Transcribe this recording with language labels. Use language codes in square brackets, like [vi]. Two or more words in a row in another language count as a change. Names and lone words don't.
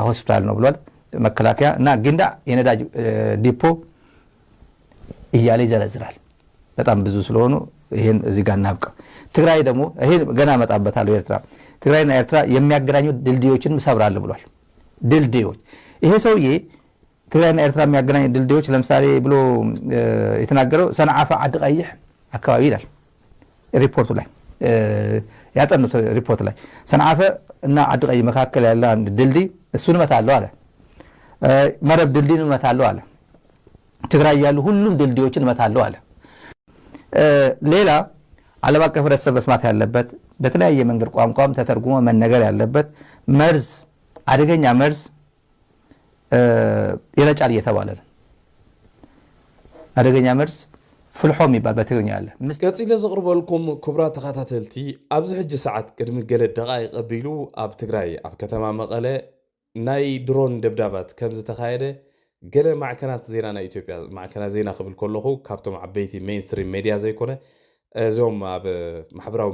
[am] ሆስፒታል ነው ብሏል። መከላከያ እና ግንዳ የነዳጅ ዲፖ እያለ ይዘረዝራል። በጣም ብዙ ስለሆኑ ይሄን እዚህ ጋር እናብቃ። ትግራይ ደግሞ ይሄን ገና መጣበታለሁ። ትግራይና ኤርትራ የሚያገናኙ ድልድዮችን ሰብራለሁ ብሏል። ድልድዮች ይሄ ሰውዬ ትግራይና ኤርትራ የሚያገናኙ ድልድዮች ለምሳሌ ብሎ የተናገረው ሰንዓፈ ዓዲ ቀይሕ አካባቢ ይላል ሪፖርቱ ላይ ያጠኑት ሪፖርት ላይ ሰንዓፈ እና ዓዲ ቀይሕ መካከል ያለ አንድ ድልድይ እሱን እመታለሁ አለ። መረብ ድልድይን እመታለሁ አለ። ትግራይ ያሉ ሁሉም ድልድዮችን እመታለሁ አለ። ሌላ ዓለም አቀፍ ህብረተሰብ መስማት ያለበት በተለያየ መንገድ ቋንቋም ተተርጉሞ መነገር ያለበት መርዝ፣ አደገኛ መርዝ ይረጫል እየተባለ ነው። አደገኛ መርዝ ፍልሖ የሚባል በትግርኛ አለ። [ti] ቀፂለ ዘቕርበልኩም ክቡራት ተኸታተልቲ ኣብዚ ሕጂ ሰዓት ቅድሚ ገለ ደቓይቕ ኣቢሉ ኣብ ትግራይ ኣብ ከተማ መቐለ ናይ ድሮን ደብዳባት ከም ዝተኻየደ ገለ ማዕከናት ዜና ናይ ኢትዮጵያ ማዕከናት ዜና ክብል ከለኹ ካብቶም ዓበይቲ ሜይንስትሪም ሜድያ ዘይኮነ እዞም ኣብ ማሕበራዊ